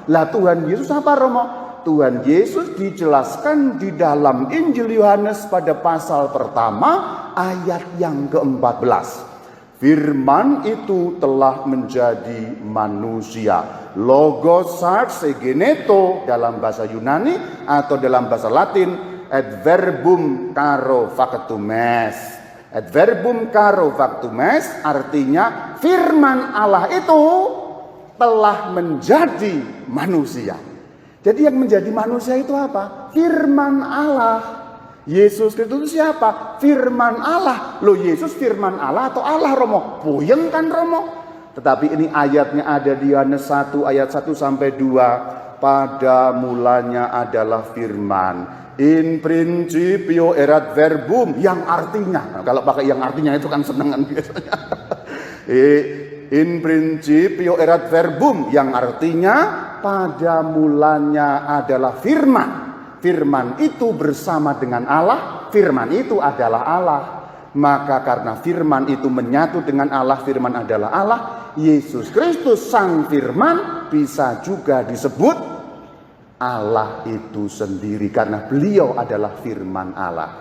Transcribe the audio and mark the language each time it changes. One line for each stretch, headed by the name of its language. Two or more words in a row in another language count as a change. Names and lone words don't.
Indonesian: Lah Tuhan Yesus apa Romo? Tuhan Yesus dijelaskan di dalam Injil Yohanes pada pasal pertama ayat yang ke-14. Firman itu telah menjadi manusia.
Greek: Λόγος σὰρξ ἐγένετο
Indonesian: dalam bahasa Yunani atau dalam bahasa Latin
Latin: et verbum caro factum est. Et verbum caro factum est
Indonesian: artinya firman Allah itu telah menjadi manusia. Jadi yang menjadi manusia itu apa? Firman Allah. Yesus Kristus siapa? Firman Allah. Loh, Yesus firman Allah atau Allah Romo? Puyeng kan Romo? Tetapi ini ayatnya ada di Yohanes 1 ayat 1 sampai 2. Pada mulanya adalah firman.
Latin: In principio erat verbum,
Indonesian: yang artinya, nah, kalau pakai yang artinya itu kan senengan biasanya.
Latin: In principio erat verbum,
Indonesian: yang artinya pada mulanya adalah firman. Firman itu bersama dengan Allah, firman itu adalah Allah. Maka karena firman itu menyatu dengan Allah, firman adalah Allah, Yesus Kristus sang firman bisa juga disebut Allah itu sendiri karena beliau adalah firman Allah.